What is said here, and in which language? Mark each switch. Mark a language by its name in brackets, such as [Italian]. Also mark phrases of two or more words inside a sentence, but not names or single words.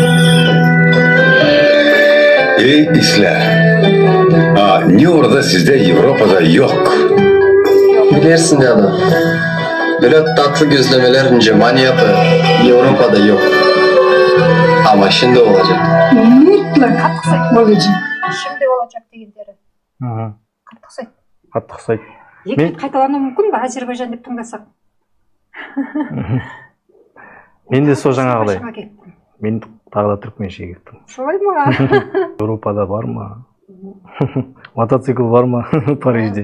[Azerbaijani] Ey İsla. Niye orada sizde Avrupa'da yok? Bilirsin dado. Böyle tatlı gözlemeler Cemani yapı Avrupa'da yok. Ama şimdi olacak. [Kazakh] Қатты ұқсайды. [Azerbaijani] Olacak. Şimdi olacak [Kazakh] дегендері. Қатты ұқсайды. Қатты ұқсайды. Екі рет қайталануы мүмкін ба Әзербайжан деп тыңдасақ? Мен де сол жаңағыдай. Әзербайжанға кеттім. Мен тағы да түрікменше кеттім. Солай ма? Еуропада бар ма? Мотоцикл бар ма Парижде?